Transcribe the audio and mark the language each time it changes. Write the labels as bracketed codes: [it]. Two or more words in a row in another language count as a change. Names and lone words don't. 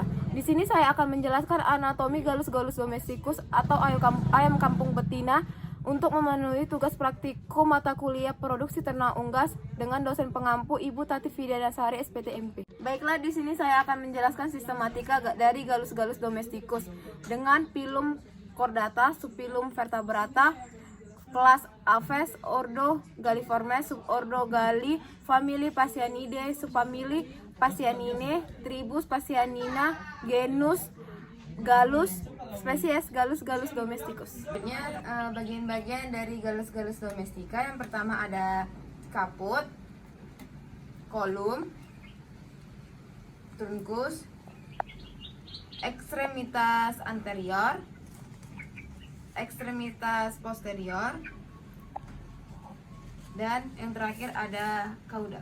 [id] Di sini saya akan menjelaskan anatomi Gallus domesticus atau ayam kampung betina untuk memenuhi tugas praktikum mata kuliah produksi ternak unggas dengan dosen pengampu Ibu Tati Widyasari SPTMP. Baiklah, di sini saya akan menjelaskan sistematika dari Gallus domesticus dengan filum chordata, subfilum vertebrata, kelas Aves, ordo Galliformes, subordo Galli, famili Phasianidae, subfamili Phasianinae, tribus Phasianina, genus Gallus, spesies Gallus domesticus. Bagian-bagian dari Gallus domestica, yang pertama ada kaput, kolum, trunkus, ekstremitas anterior, ekstremitas posterior, dan yang terakhir ada caudal.